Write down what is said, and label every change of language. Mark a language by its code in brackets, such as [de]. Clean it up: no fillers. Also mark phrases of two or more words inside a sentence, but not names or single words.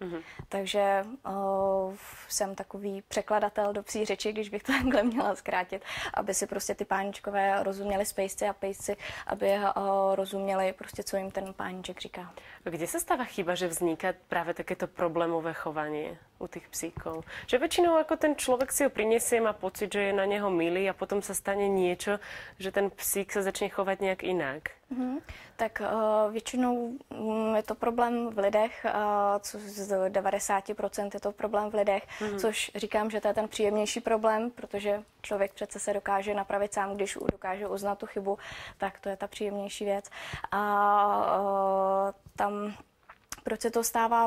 [cs] Takže jsem takový překladatel do psí řeči, když bych to takhle měla zkrátit, aby si prostě ty páničkové rozuměli spejsci a pejsci, aby rozuměli prostě, co jim ten pániček říká. [sk] Kde sa stáva chyba, že vzniká práve takéto problémové chovanie u tých psíkov? Že väčšinou ako ten človek si ho prinesie, má pocit, že je na neho milý a potom sa stane niečo, že ten psík sa začne chovať nejak inak. [cs] Tak většinou je to problém v lidech, co z 90% je to problém v lidech, což říkám, že to je ten příjemnější problém, protože člověk přece se dokáže napravit sám, když dokáže uznat tu chybu, tak to je ta příjemnější věc. A tam proč se to stává?